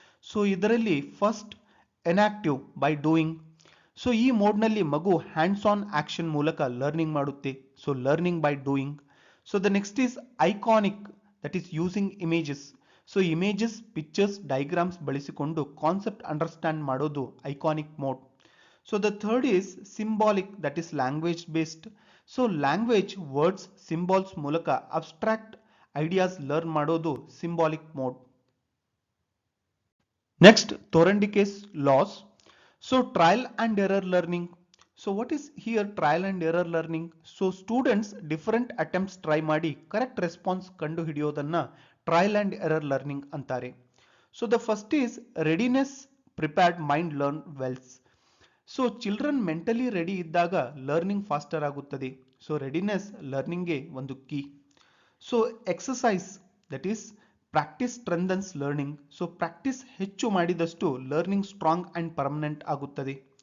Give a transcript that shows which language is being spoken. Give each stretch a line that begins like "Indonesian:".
English: So ಇದರಲ್ಲಿ first enactive by doing.
Kannada: So ಈ ಮೋಡ್ನಲ್ಲಿ ಮಗು ಹ್ಯಾಂಡ್ಸ್ ಆನ್ ಆಕ್ಷನ್ ಮೂಲಕ ಲರ್ನಿಂಗ್ ಮಾಡುತ್ತೆ.
English: So learning by doing. So the next is iconic, that is using images.
Kannada: So images, pictures, diagrams ಬಳಸಿಕೊಂಡು concept understand ಮಾಡೋದು iconic mode.
English: So the third is symbolic, that is language based. So language, words, symbols ಮೂಲಕ abstract ideas learn ಮಾಡೋದು symbolic mode. Next, Thorndike's laws. So trial and error learning. So what is here trial and error learning? So students different attempts try ಮಾಡಿ correct response
Kannada: ಕಂಡು ಹಿಡಿಯೋದನ್ನ
English: trial and error learning ಅಂತಾರೆ. So the first is readiness, prepared mind learn wells.
Kannada: So children mentally ready ಇದ್ದಾಗ learning faster ಆಗುತ್ತದೆ. So readiness ಲರ್ನಿಂಗ್ಗೆ ಒಂದು key.
English: So exercise, that is practice strengthens learning.
Kannada: So practice ಹೆಚ್ಚು ಮಾಡಿದಷ್ಟು learning strong and permanent ಆಗುತ್ತದೆ.